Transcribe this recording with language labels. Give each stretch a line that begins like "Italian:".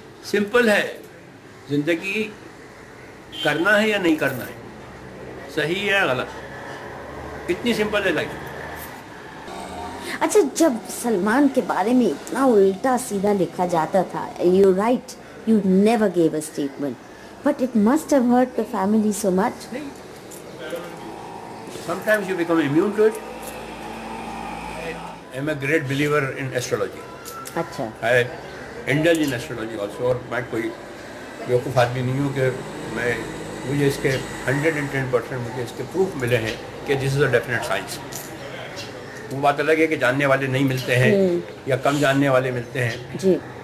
Hindi: Simple है, ज़िंदगी करना है या नहीं करना है, सही है या गलत, इतनी सिंपल है लाइफ. अच्छा, जब सलमान के बारे में इतना उल्टा सीधा लिखा जाता था,
English: You right, you never gave a statement, but it must have hurt the family so much. Sometimes you become immune to it. I am a great believer in astrology.
Hindi: अच्छा.
English: I indulge in astrology also.
Hindi: और मैं कोई बेवकूफ़ आदमी नहीं हूँ कि मुझे इसके 110% मुझे इसके प्रूफ मिले हैं कि
English: This is a definite science.
Hindi: वो बात अलग है कि जानने वाले नहीं मिलते हैं या कम जानने वाले मिलते हैं जी,